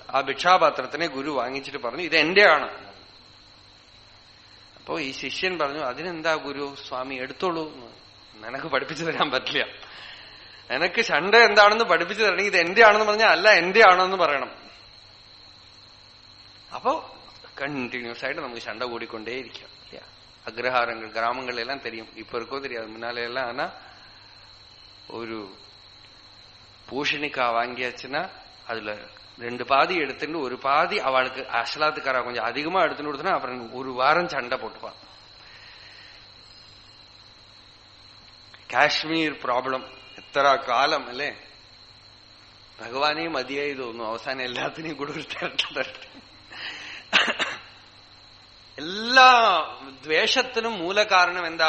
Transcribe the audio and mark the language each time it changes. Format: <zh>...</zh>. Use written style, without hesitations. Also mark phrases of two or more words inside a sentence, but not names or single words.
<ml>ആ ഭിക്ഷാപാത്രത്തിനെ ഗുരു വാങ്ങിച്ചിട്ട് പറഞ്ഞു, ഇത് എന്റെയാണ്. അപ്പോ ഈ ശിഷ്യൻ പറഞ്ഞു, അതിനെന്താ ഗുരു, സ്വാമി എടുത്തോളൂ, നിനക്ക് പഠിപ്പിച്ചു തരാൻ പറ്റില്ല. നിനക്ക് ശണ്ട എന്താണെന്ന് പഠിപ്പിച്ചു തരണമെങ്കിൽ ഇത് എന്റെ ആണെന്ന് പറഞ്ഞാൽ അല്ല, എന്റെ ആണെന്ന് പറയണം. അപ്പോ കണ്ടിന്യൂസ് ആയിട്ട് നമുക്ക് ശണ്ട കൂടിക്കൊണ്ടേയിരിക്കാം. അഗ്രഹാരങ്ങൾ ഗ്രാമങ്ങളിലെല്ലാം</ml> <ta>தெரியும். இப்ப இருக்கோ தெரியாது. முன்னால எல்லாம் ஆனா ஒரு பூஷணிக்காய் வாங்கியாச்சுன்னா அதுல 2 பாதி எடுத்துட்டு ஒரு பாதி அவளுக்கு அசலாத்துக்காரா கொஞ்சம் அதிகமா எடுத்துட்டு கொடுத்தனா அப்புறம் ஒரு வாரம் சண்டை போட்டுப்பான்.</ta> <ml>കാശ്മീർ പ്രോബ്ലം എത്ര കാലം അല്ലേ? ഭഗവാനെ മതിയായി തോന്നുന്നു. അവസാനം എല്ലാത്തിനെയും കൂടെ ഒരു തരട്ടെ. എല്ലാ ദ്വേഷത്തിനും മൂലകാരണം എന്താ?</ml>